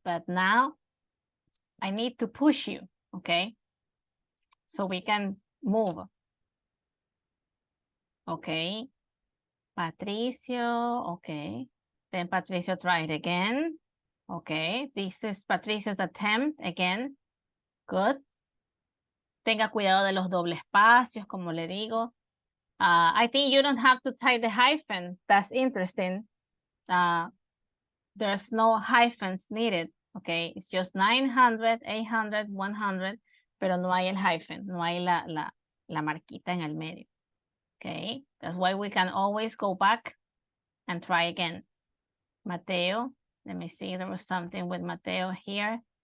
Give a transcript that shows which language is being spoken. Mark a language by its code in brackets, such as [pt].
[en] But now I need to push you, okay? So we can move. Okay. Patricio, okay. Then Patricio try it again. Okay, this is Patricia's attempt again. Good. [es] Tenga cuidado de los doble espacios, como le digo. [en] I think you don't have to type the hyphen. That's interesting. There's no hyphens needed. Okay, it's just 900, 800, 100, [es] pero no hay el hyphen, no hay la marquita en el medio. [en] Okay, that's why we can always go back and try again. Mateo, let me see, there was something with Mateo here.